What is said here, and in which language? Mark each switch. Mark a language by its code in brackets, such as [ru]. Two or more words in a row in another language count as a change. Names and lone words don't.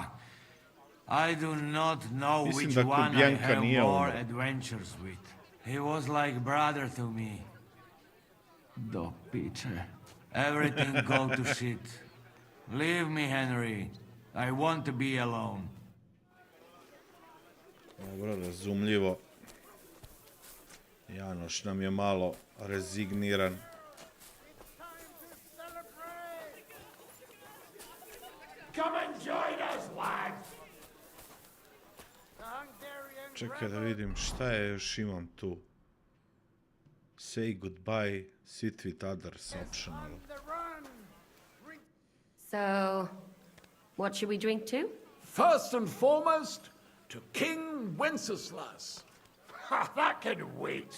[en] I do not know which one I have more adventures with. He was like brother to me. Do Peter. Everything go to shit. Leave me, Henry. I want to be alone. [hr] Dobro, razumljivo. Janoš nam je malo rezigniran. [en] Come and join us, lads. [hr] Čekaj da vidim šta je još imam tu. [en] Say goodbye, sit with others, optional. So, what should we drink to? First and foremost, to King Wenceslas. Ha, that can wait.